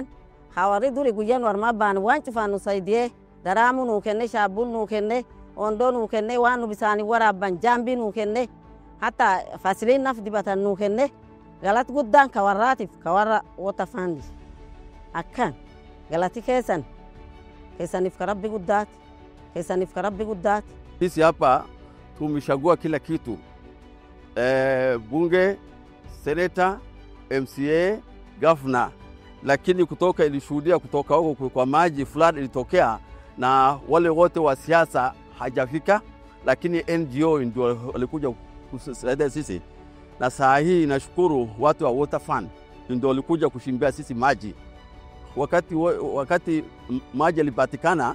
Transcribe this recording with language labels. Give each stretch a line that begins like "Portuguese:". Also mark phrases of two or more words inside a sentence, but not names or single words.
Oromo: hawari duri guyyan warma baan waan cufaan nu saydiyee daraamu nuu kenne shaabbuun nuu kenne ondoo nuu kenne waan nu bisaanii waraabban jaambii nuu kenne hatta fasiliin naf dibatan nuu kenne galati guddaan ka warraatiif ka warra wota fandi akkan galati keessaniif ka rabbi guddaati.
Swahili: Sisi hapa tumeshagua kila kitu, bunge, seneta, MCA, governor, lakini kutoka ilishuhudia kutoka huko kwa maji flood ilitokea na wale wote wa siasa hajafika, lakini NGO ndio walikuja kusaidia sisi, na saa hii nashukuru watu wa Water Fund ndio walikuja kushimbia sisi maji wakati maji yalipatikana.